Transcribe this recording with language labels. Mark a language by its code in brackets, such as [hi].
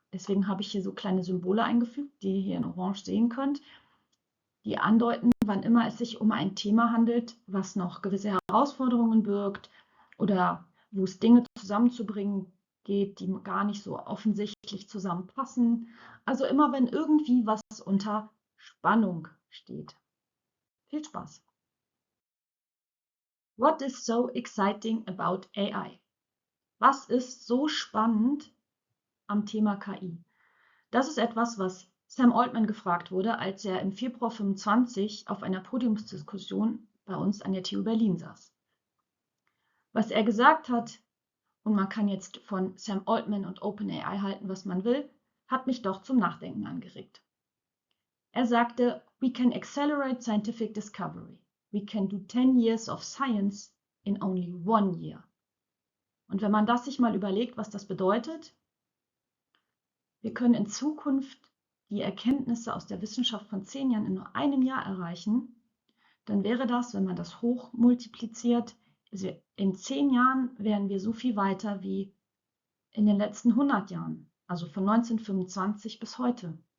[de] Deswegen habe ich hier so kleine Symbole eingefügt, die ihr hier in Orange sehen könnt, die andeuten, wann immer es sich um ein Thema handelt, was noch gewisse Herausforderungen birgt oder wo es Dinge zusammenzubringen geht, die gar nicht so offensichtlich zusammenpassen. Also immer, wenn irgendwie was unter Spannung steht. Viel Spaß! [en] What is so exciting about AI? [de] Was ist so spannend am Thema KI? Das ist etwas, was Sam Altman gefragt wurde, als er im Februar 25 auf einer Podiumsdiskussion bei uns an der TU Berlin saß. Was er gesagt hat, und man kann jetzt von Sam Altman und OpenAI halten, was man will, hat mich doch zum Nachdenken angeregt. Er sagte, [en] we can accelerate scientific discovery. We can do 10 years of science in only 1 year. [de] Und wenn man das sich mal überlegt, was das bedeutet, wir können in Zukunft die Erkenntnisse aus der Wissenschaft von 10 Jahren in nur einem Jahr erreichen, dann wäre das, wenn man das hoch multipliziert, also in 10 Jahren wären wir so viel weiter wie in den letzten 100 Jahren, also von 1925 bis heute.